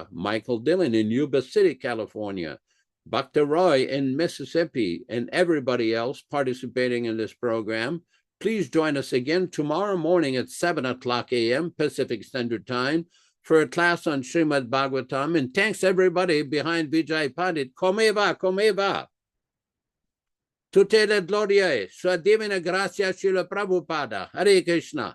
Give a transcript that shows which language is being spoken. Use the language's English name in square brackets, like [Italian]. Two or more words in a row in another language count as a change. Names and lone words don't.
[English] Michael Dillon in Yuba City, California. Bhakta Roy in Mississippi, and everybody else participating in this program. Please join us again tomorrow morning at 7:00 a.m. Pacific Standard Time for a class on Srimad Bhagavatam. And thanks everybody behind Vijay Pandit. Comeva. [Italian] Tutte le glorie, sua divina grazia Srila Prabhupada. [Sanskrit] हरे कृष्ण.